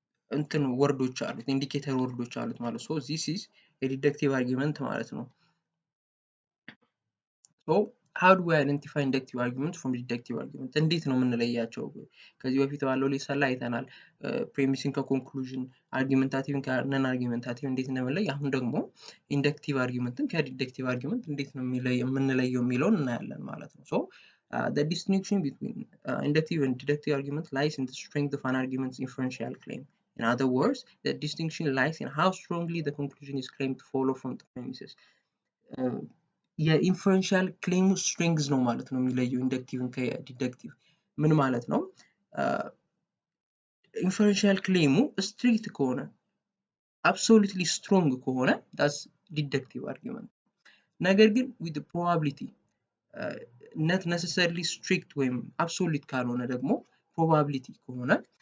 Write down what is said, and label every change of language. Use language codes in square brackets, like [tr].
[am] እንትን ወርዶች አሉት፣ ኢንዲኬተር ወርዶች አሉት ማለት ነው። [en] this is a deductive argument ማለት ነው። so how do we identify inductive argument from deductive argument? [am] እንዴት ነው የምንለያቸው? ከዚህ በፊት ባለው ሌሰን ላይ አይተናል ፕሬሚስን ከኮንክሉዥን፣ አርጊውመንታቲቭን ከነን አርጊውመንታቲቭ እንዴት እንደምንለይ። አሁን ደግሞ ኢንደክቲቭ አርጊውመንትን ከዲደክቲቭ አርጊውመንት እንዴት ነው የምንለየው የሚለውን እናያለን ማለት ነው። so [en] The distinction between inductive and deductive argument lies in the strength of an argument's inferential claim. In other words, the distinction lies in how strongly the conclusion is claimed to follow from the premises. [am] የኢንፈረንሻል ክሌሙ ስትሪንግዝ ነው ማለት ነው የሚለየው ኢንደክቲቭን ከዲደክቲቭ። ምን ማለት ነው? ኢንፈረንሻል ክሌሙ ስትሪክት ከሆነ አብሶሉትሊ ስትሮንግ ከሆነ ዳስ ዲደክቲቭ አርጊመንት። ነገር ግን ዊዝ ፕሮባቢሊቲ ነት ነሰሰርሊ ስትሪክት ወይም አብሶሉት ካልሆነ ደግሞ ፕሮባቢሊቲ ከሆነ